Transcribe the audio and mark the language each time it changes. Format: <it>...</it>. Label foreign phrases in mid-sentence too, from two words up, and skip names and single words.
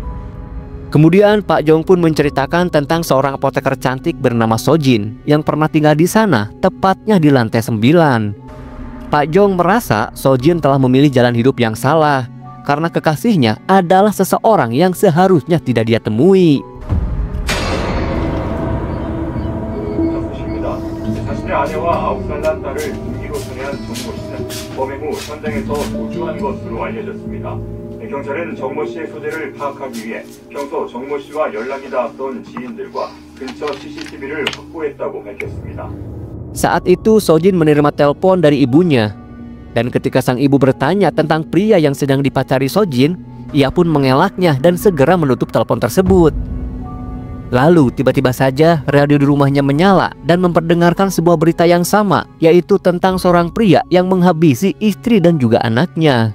<id>Kemudian Pak Jong pun menceritakan tentang seorang apoteker cantik bernama Sojin yang pernah tinggal di sana, tepatnya di lantai 9. Pak Jong merasa Sojin telah memilih jalan hidup yang salah karena kekasihnya adalah seseorang yang seharusnya tidak dia temui.</id> <ko>경찰은 정모 씨의 소재를 파악하기 위해 평소 정모 씨와 연락이 닿았던 지인들과 근처 CCTV를 확보했다고 밝혔습니다.</ko> <id>Saat itu Sojin menerima telepon dari ibunya. Dan ketika sang ibu bertanya tentang pria yang sedang dipacari Sojin, ia pun mengelaknya dan segera menutup telepon tersebut. Lalu tiba-tiba saja radio di rumahnya menyala dan memperdengarkan sebuah berita yang sama, yaitu tentang seorang pria yang menghabisi istri dan juga anaknya.</id>